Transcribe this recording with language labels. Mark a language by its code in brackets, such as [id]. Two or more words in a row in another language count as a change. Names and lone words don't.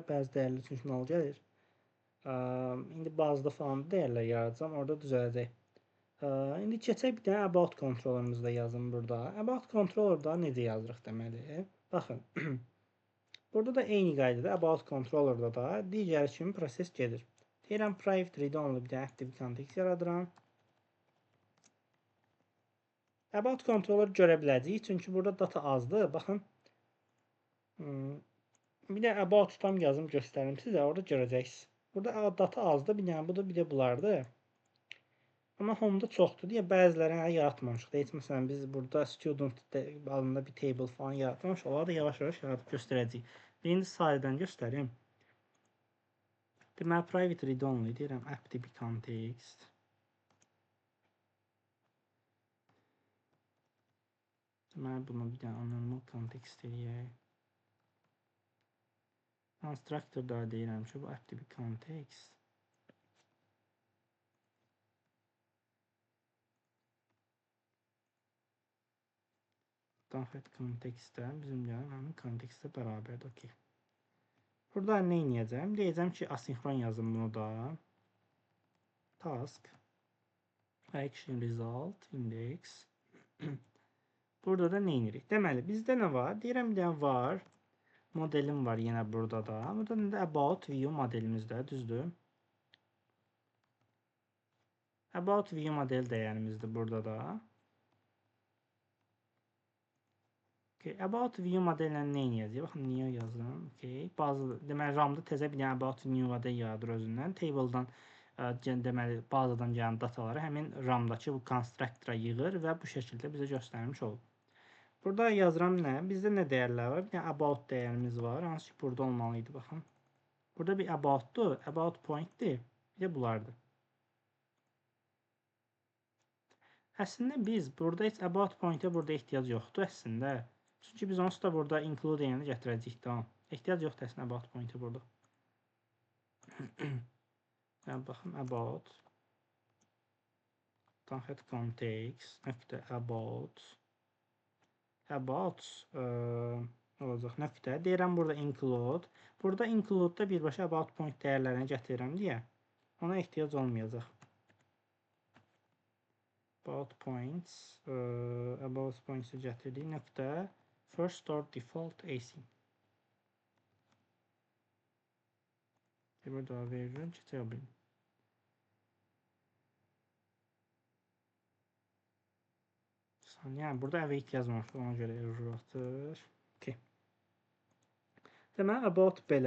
[az] Bəzi dəyərlər çünki null gəlir. İndi bazda falan dəyərlər yaradacam. Orada düzələcək. İndi keçək bir dənə [en] about controller'ımızda [az] yazın burada. [en] About controller'da [az] necə yazırıq deməli? Baxın. Burada da eyni qaydada [en] about controller'da [az] da digər kimi proses gedir. Deyirəm [en] private read-only [az] bir dənə [en] active context [az] yaradıram. [en] About controller [az] görə biləcəyik. Çünki burada data azdır. Baxın. Bir də about tam yazım göstərim sizə. Orada görəcəksiniz. Burada data azdır. Bir dənə budur, bir də bulardır. Amma home-da çoxdur deyə bəzilərini yaratmamışıq. Deyək, məsələn, biz burada student adında bir table falan yaratmamışıq. Onları da yavaş-yavaş yaradıb göstərəcəyik. Birinci sayıdan göstərim. Deməli, [en] private read-only [az] deyirəm, [en] active context. [az] Deməli, bunu bir dənə normal context eləyək. Constructor-da deyirəm ki, bu [en] active context. [az] Daxil kontekstdə bizim gələn həmin kontekstlə bərabərdir. Okay. Burada nə edəcəm? Deyəcəm ki, asinxron yazım bunu da. [en] Task. Action result index. [az] Burada da nə edirik? Deməli, bizdə nə var? Deyirəm, bir dənə var. Modelim var yenə burada da. Burada da [en] about view modelimizdə, [az] düzdür? [en] About view model [az] dəyərimizdir burada da. Okay, [en] about view modellə [az] nə edəcək? Baxın, niyə yazdım? Okay, bazı deməli RAM-da təzə bir dənə [en] about new model [az] yaradır özündən. Table-dan deməli bazadan gələn dataları həmin RAM-dakı bu constructor-a yığır və bu şəkildə bizə göstərmiş olur. Burada yazıram nə? Bizdə nə dəyərlər var? Bir dənə about dəyərimiz var. Hansı ki, burada olmalıydı, baxın. Burada bir about-dur, [en] about point-dir. [az] Bir də bulardır. Əslində biz burada heç [en] about point-ə [az] burada ehtiyac yoxdur əslində. Çünki biz onsuz da burada include deyəni gətirəcəyik də. Ehtiyac yoxdur əslində [en] about point-ə [az] burada. Yəni, baxın, about daxil context, nöqtə about about olacaq nöqtə. Deyirəm burada include. Burada include-da birbaşa [en] about point [az] dəyərlərini gətirirəm deyə ona ehtiyac olmayacaq. [en] About points-ı [az] gətirdik nöqtə [en] first or default async. [az] Burada verirəm, keçə bilin. Yəni burada await yazmamış, ona görə error atır. Okay. Deməli about belə.